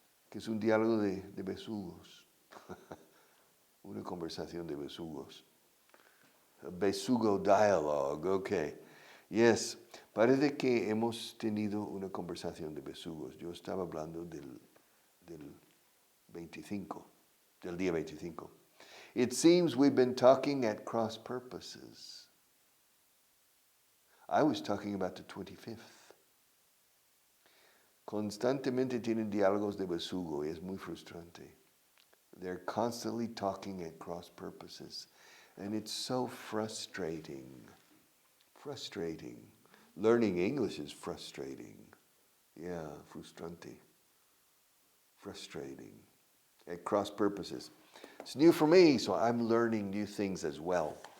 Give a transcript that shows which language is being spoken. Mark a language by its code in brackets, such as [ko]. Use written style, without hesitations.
[es] Que es un diálogo de besugos. Una conversación de besugos. [en] A besugo dialogue, okay. Yes, [es] parece que hemos tenido una conversación de besugos. Yo estaba hablando del 25, del día 25. [en] It seems we've been talking at cross purposes. I was talking about the 25th. [es] Constantemente tienen diálogos de besugo y es muy frustrante. [en] They're constantly talking at cross purposes. And it's so frustrating. Frustrating. Learning English is frustrating. Yeah, frustrante. Frustrating. At cross purposes. It's new for me, so I'm learning new things as well.